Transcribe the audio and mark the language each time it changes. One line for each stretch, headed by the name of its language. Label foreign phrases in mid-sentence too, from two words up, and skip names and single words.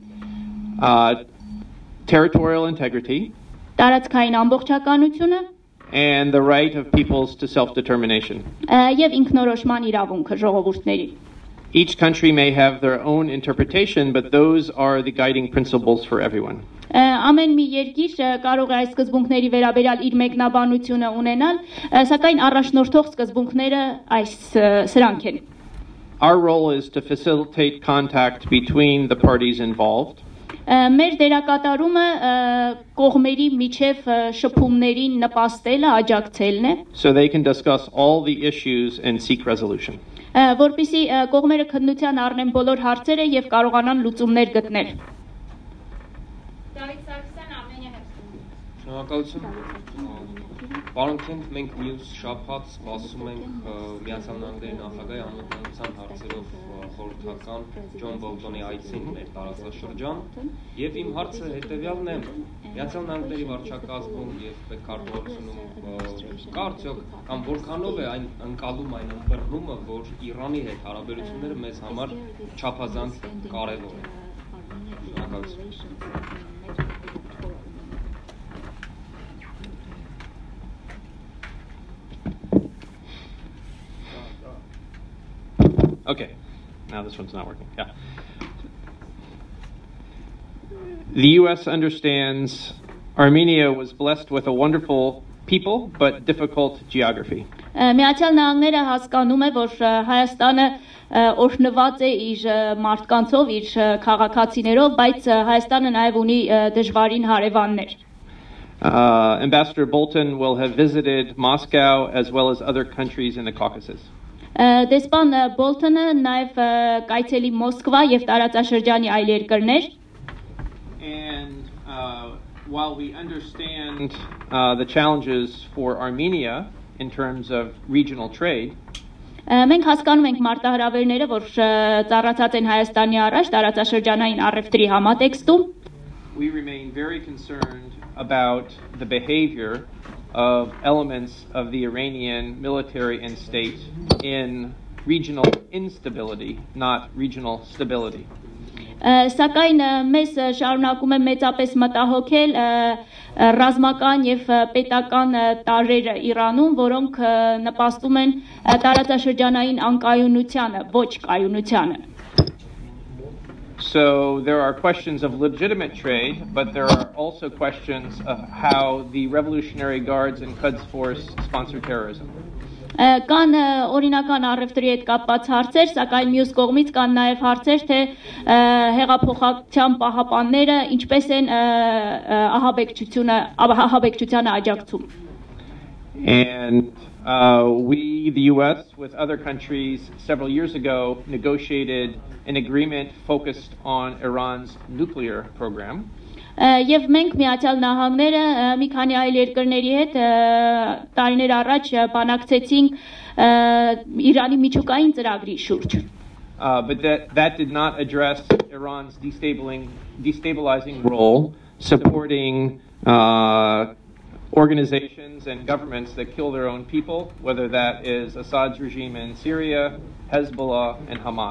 English: territorial integrity,
Armenian: տարածքային ամբողջականությունը,
English: and the right of peoples to self-determination.
Armenian: Եվ ինքնորոշման իրավունքը ժողովուրդների։
English: Each country may have their own interpretation, but those are the guiding principles for everyone.
Armenian: Ամեն մի երկիր կարող է այս սկզբունքների վերաբերյալ իր մեկնաբանությունը ունենալ, սակայն առաջնորդող սկզբունքները սրանք են։
English: Our role is to facilitate contact between the parties involved.
Armenian: Մեր դերակատարումը կողմերի միջև շփումներին նպաստելը, աջակցելն է,
English: so they can discuss all the issues and seek resolution.
Armenian: Որպեսզի կողմերը քննության առնեն բոլոր հարցերը եւ կարողանան լուծումներ գտնել։ Շնորհակալություն։ Պարոն Քենթ, մենք մյուս շաբաթ սպասում ենք Միացյալ Նահանգների նախագահի անվտանգության հարցերով խորհրդական Ջոն Բոլտոնի այցին մեր տարածաշրջան, եւ իմ հարցը հետեւյալն է. Միացյալ Նահանգների վարչակազմում եւ պետքարտուղարությունում կա արդյոք կամ որքանով է այն ընկալում այն ըմբռնումը, որ Իրանի հետ հարաբերությունները մեզ համար չափազանց կարեւոր են։ Շնորհակալություն։
English: Okay, now this one's not working. Yeah. The U.S. understands Armenia was blessed with a wonderful people, but difficult geography.
Armenian: Միացյալ Նահանգները հասկանում է, որ Հայաստանը օրհնված է իր մարդկանցով, իր քաղաքացիներով, բայց Հայաստանը նաև ունի դժվարին հարևաններ։
English: Ambassador Bolton will have visited Moscow as well as other countries in the Caucasus.
Armenian: Դեսպան Բոլթոնը նաև կայցելի Մոսկվա եւ տարածաշրջանի այլ երկրներ։
English: And while we understand the challenges for Armenia in terms of regional trade,
Armenian: մենք հասկանում ենք մարտահրավերները, որ ծառացած են Հայաստանի առաջ տարածաշրջանային առևտրի համատեքստում,
English: we remain very concerned about the behavior of elements of the Iranian military and state in regional instability, not regional stability.
Armenian: Սակայն մեզ շարունակում է մեծապես մտահոգել ռազմական եւ պետական տարրերը Իրանում, որոնք նպաստում են տարածաշրջանային անկայունությանը, ոչ կայունությանը։
English: So there are questions of legitimate trade, but there are also questions of how the Revolutionary Guards and Quds Force sponsor terrorism.
Armenian: Կան օրինական առևտրի հետ կապված հարցեր, սակայն մյուս կողմից կան նաև հարցեր, թե հեղափոխության պահապանները ինչպես են ահաբեկչությանը աջակցում։
English: And we, the U.S., with other countries, several years ago, negotiated an agreement focused on Iran's nuclear program.
Armenian: Եվ մենք Միացյալ Նահանգները մի քանի այլ երկրների հետ տարիներ առաջ բանակցեցինք Իրանի միջուկային ծրագրի շուրջ։
English: But that did not address Iran's destabilizing role supporting organizations and governments that kill their own people, whether that is Assad's regime in Syria, Hezbollah, and Hamas.